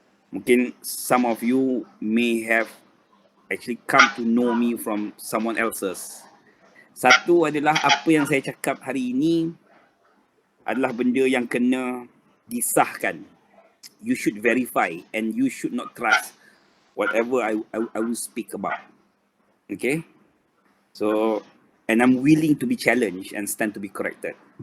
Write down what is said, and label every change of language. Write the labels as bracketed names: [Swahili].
[English] Mungkin some of you may have actually come to know me from someone else's. [Malay] Satu adalah apa yang saya cakap hari ini adalah benda yang kena disahkan. [English] You should verify and you should not trust whatever I will speak about. Okay? So, and I'm willing to be challenged and stand to be corrected.